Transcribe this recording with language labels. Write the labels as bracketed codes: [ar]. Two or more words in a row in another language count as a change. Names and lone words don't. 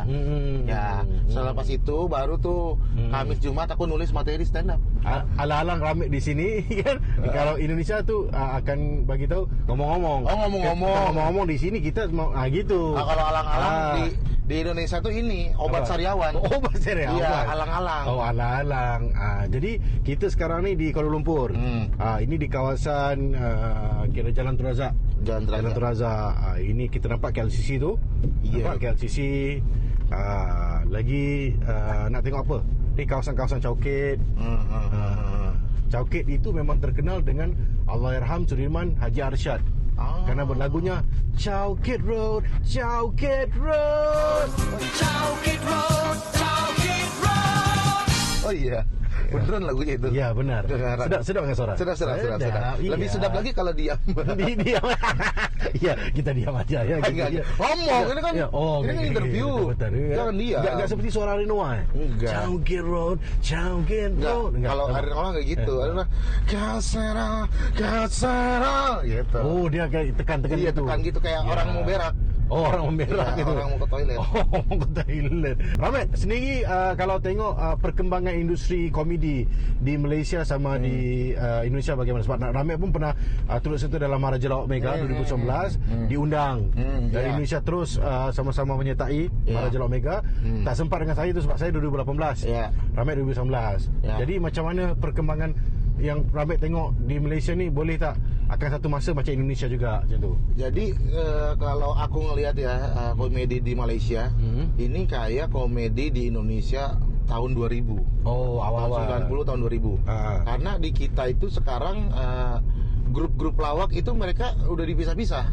[id] Ya, selepas itu baru tuh Kamis Jumat aku nulis materi stand up. [ms] Alang-alang Rahmat di sini kan. Kalau Indonesia tuh akan bagi tahu ngomong-ngomong. [id] Ngomong-ngomong di sini kita mau gitu. Kalau alang-alang di Indonesia tuh ini obat sariawan. Obat sariawan. Iya, alang-alang. Oh, alang-alang. [ms] Jadi kita sekarang ni di Kuala Lumpur. Ini di kawasan kira Jalan Tun Razak. Ini kita nampak KLCC tu. Nampak KLCC. Lagi nak tengok apa? Ni kawasan-kawasan Chowkit. Chowkit itu memang terkenal dengan Allahyarham Sudirman Haji Arsyad. [id] Karena berlagunya Chowkit Road, Chowkit Road, Chowkit Road, Chowkit Road. Oh iya, beneran lagunya itu. [ms] Ya benar. Sedap dengan suara. Sedap. Lebih sedap lagi kalau diam. [id] Diam. Iya, kita diam aja ya. Ngomong ini kan. Ini kan interview. Jangan diam. Enggak seperti suara Renoa. Enggak. Chowkit Road, Chowkit Road. Kalau Renoa kayak gitu, adalah Kasera gitu. Oh, dia kayak tekan-tekan gitu. Iya, tekan gitu kayak orang mau berak. Oh, orang mau berak gitu. Orang mau ke toilet. Mau ke toilet. [ms] Rahmat, sendiri kalau tengok perkembangan industri komedi di Malaysia sama di Indonesia bagaimana? Sebab Rahmat pun pernah turut serta dalam Maharaja Lawak Mega 2019 diundang dari Indonesia terus sama-sama menyertai Maharaja Lawak Mega. Tak sempat dengan saya tu sebab saya 2018. Rahmat 2019. Jadi macam mana perkembangan yang Rahmat tengok di Malaysia ni, boleh tak akan satu masa macam Indonesia juga macam tu? [id] Jadi kalau aku ngelihat komedi di Malaysia ini kayak komedi di Indonesia tahun 2000. [ms] Oh, awal-awal [id] 90 tahun 2000. Karena di kita itu sekarang grup-grup lawak itu mereka udah dipisah-pisah.